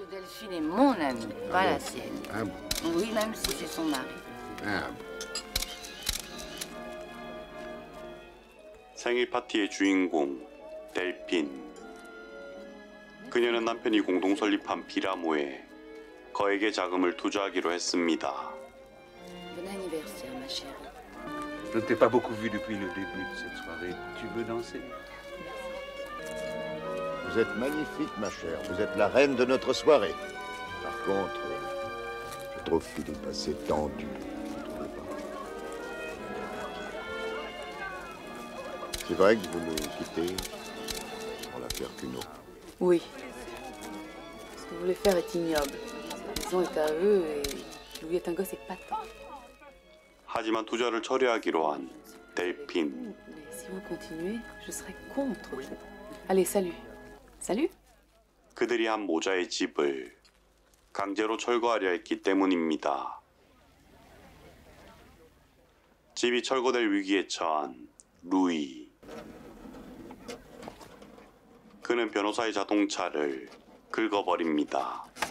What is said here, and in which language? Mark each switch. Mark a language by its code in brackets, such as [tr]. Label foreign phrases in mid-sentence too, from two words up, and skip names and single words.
[ko] 생일 파티의 주인공 델핀. 그녀는 남편이 공동 설립한 피라모에 거액의 자금을 투자하기로 했습니다. [fr] Je ne t'ai pas beaucoup vu depuis le début de cette soirée. Tu veux danser? Vous êtes magnifique, ma chère. Vous êtes la reine de notre soirée. Par contre, je trouve qu'il est assez tendu. Vous trouvez pas? C'est vrai que vous nous quittez pour l'affaire Cuno. Oui. Ce que vous voulez faire est ignoble. La maison est à eux et Louis est un gosse épatant. [ko] 하지만 투자를 철회하기로 한 델핀. [fr] Mais si vous continuez, je serai contre vous. Allez, salut. Salut. [ko] 그들이 한 모자의 집을 강제로 철거하려 했기 때문입니다. 집이 철거될 위기에 처한 루이. 그는 변호사의 자동차를 긁어버립니다.